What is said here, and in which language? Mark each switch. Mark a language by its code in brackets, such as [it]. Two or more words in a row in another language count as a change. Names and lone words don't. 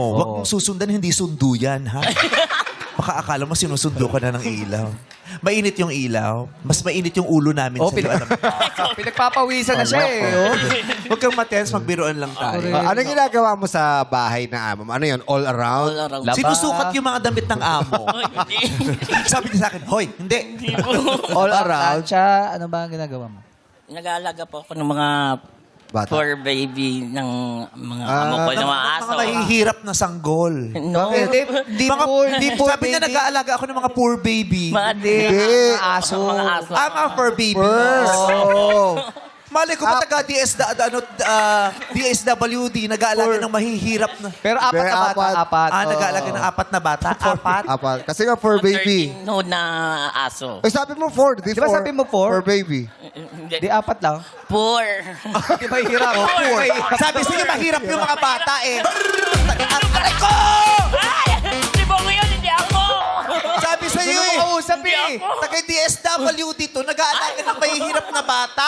[tl] Huwag mong susundan, hindi sundo yan, ha? Baka akala mo sinusundo ka na ng ilaw. Mainit yung ilaw. Mas mainit yung ulo namin Oh, sa'yo. Alam mo. pinagpapawisan na siya eh. Oh. Huwag kang matens, magbiroan lang tayo. Ano ginagawa mo sa bahay na amo? Ano yun? [en] All around? All around. [tl] Laba. Sinusukat yung mga damit ng amo. Hindi. Sabi niya sa akin, hoy, hindi. [en] All around? [tl] Siya, ano ba ang ginagawa mo? Nag-aalaga po ako ng mga Bata. [en] poor baby [tl] ng mga amo ko, ng mga aso. Mga mahihirap na sanggol. [en] No. [tl] Hindi po, Sabi niya, nag-aalaga ako ng mga [en] poor baby. [tl] Mga Hindi. aso. Mga aso. Mga [en] fur baby. [tl] Oh. Malay ko ba DSWD, nag-aalaga ng mahihirap na. Pero apat na bata, Apat. apat. Nag-aalaga ng apat na bata. Apat. Apat. Kasi nga [en] for baby. [tl] 13 no na aso. Eh, sabi mo 4. Di Di ba [en] four. [tl] sabi mo four? [en] For baby. [tl] Di apat lang. [en] Poor. [tl] Di ba hirap? [en] Poor. [tl] Sabi sige, mahirap yung mga bata eh. Aray ko! Ay! Di ba ngayon, hindi ako! Sabi sa'yo Sino mo eh. kausap eh? Taga DSWD to, nag-aalaga ng mahihirap na bata.